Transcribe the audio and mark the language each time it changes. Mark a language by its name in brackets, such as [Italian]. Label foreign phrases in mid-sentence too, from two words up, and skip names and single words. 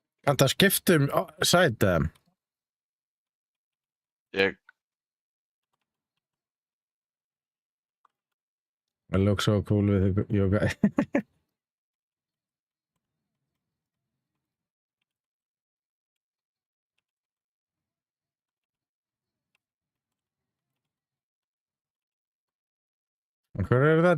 [Icelandic] Kanntu að skipta sæti? Ég, [English] It looks so cool with your guy. [Icelandic] Hver það